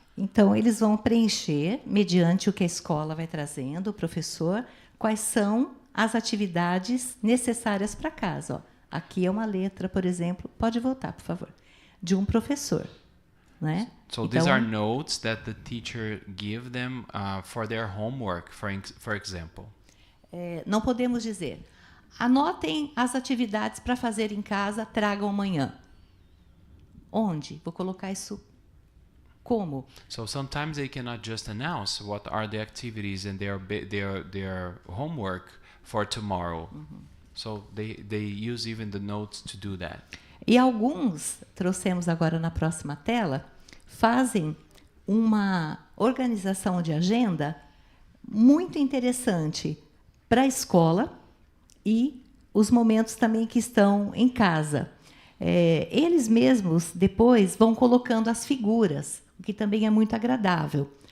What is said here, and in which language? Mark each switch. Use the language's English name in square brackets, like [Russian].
[Portuguese] Então, eles vão preencher, mediante o que a escola vai trazendo, o professor, quais são as atividades necessárias para casa. Ó. Aqui é uma letra, por exemplo, pode voltar, por favor, de um professor. Né? [English] So [Portuguese] então, [English] these are notes that the teacher give them for their homework, for example. [Portuguese] Não podemos dizer, anotem as atividades para fazer em casa, tragam amanhã. Onde? Vou colocar isso como? [English] So sometimes they cannot just announce what are the activities and their homework for tomorrow. So they use even the notes to do that. [Portuguese] E alguns, trouxemos agora na próxima tela, fazem uma organização de agenda muito interessante para a escola e os momentos também que estão em casa. Eles mesmos, depois, vão colocando as figuras, o que também é muito agradável.